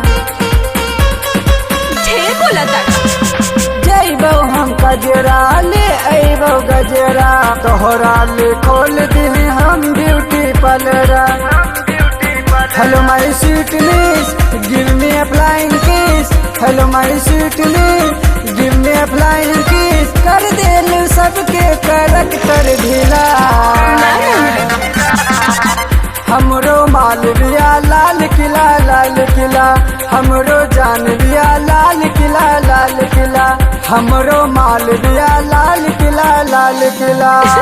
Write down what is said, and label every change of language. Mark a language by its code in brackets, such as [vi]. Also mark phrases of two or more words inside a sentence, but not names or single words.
[bho] ढेर बोला था। जइबो हम गजरा ले अइबो गजरा, तोहरा ले खोल दी हम [en] beauty parlour. Hello my sweetness give me a flying kiss, hello my sweetness give me a flying kiss. [bho] कर देल सबके करैक्टर ढीला, हमरो मालविया लाल किला लाल किला, हमरो जानविया लाल किला लाल किला, हमरो मालविया लाल किला लाल किला।